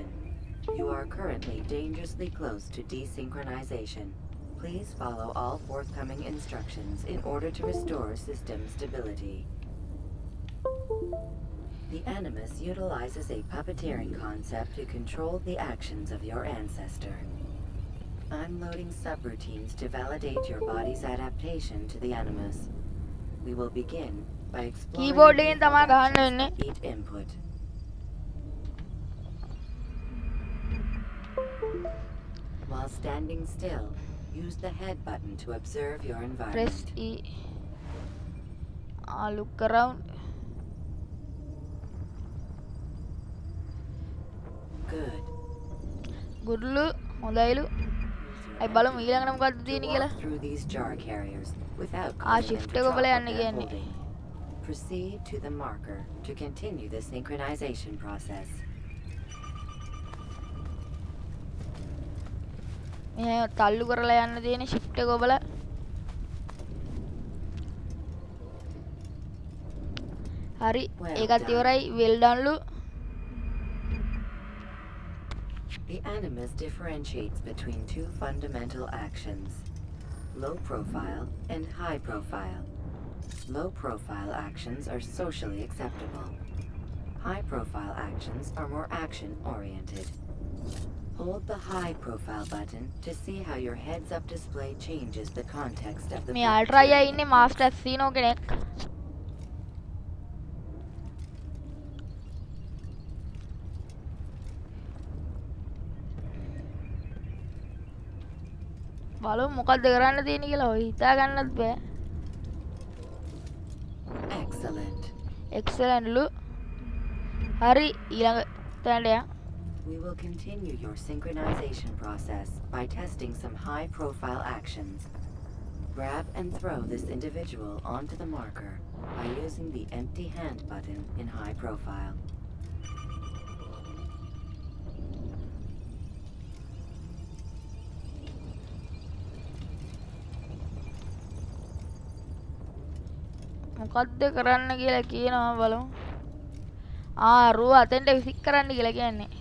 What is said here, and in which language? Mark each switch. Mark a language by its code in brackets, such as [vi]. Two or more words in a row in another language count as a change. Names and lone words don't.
[en] You are currently dangerously close to desynchronization. Please follow all forthcoming instructions in order to restore system stability. The Animus utilizes a puppeteering concept to control the actions of your ancestor. I'm loading subroutines to validate your body's adaptation to the Animus. We will begin by exploring Keyboard the [si] එකෙන් තමයි [en] default [si] ගහන්න [en] actions [si] වෙන්නේ. [en] of each input. While standing still, use the head button to observe your press environment. E. Look around. Good. [si] ගුඩ්ලු හොඳයිලු. අයි බලමු ඊළඟට මොකක්ද [en] To [si] තියෙන්නේ කියලා. [en] walk through these jar carriers without Ah, causing them shift to [si] එක [en] drop [si] ඔබලා [en] what [si] යන්න [en] they're [si] කියන්නේ. [en] holding. Proceed to the marker to continue the synchronization process. [si] මෙහෙම තල්ලු කරලා යන්න තියෙන shift එක ඔබලා. හරි [en] Well [si] ඒකත් [en] done. [si] ඉවරයි [en] well done [si] ලු. [en] The Animus differentiates between two fundamental actions, low profile and high profile. Low profile actions are socially acceptable. High profile actions are more action oriented. Hold the high profile button to see how your heads up display changes the context of the [si] මේ අල්ට්‍රා අයියා [en] puppeteering [si] ඉන්නේ [en] input. [si] මාස්ටර් සීනෝ කෙනෙක්. බලමු මොකක්ද කරන්න තියෙන්නේ කියලා ඔය හිතා ගන්නත් බෑ. [en] Excellent. [si] excellent ලු. හරි ඊළඟ තැනට යන්න. [en] We will continue your synchronization process by testing some high-profile actions. Grab and throw this individual onto the marker by using the empty hand button in high profile. [si] මොකද්ද කරන්න කියලා කියනවා බලමු. රුව අතෙන්ට විසික් කරන්න කියලා කියන්නේ.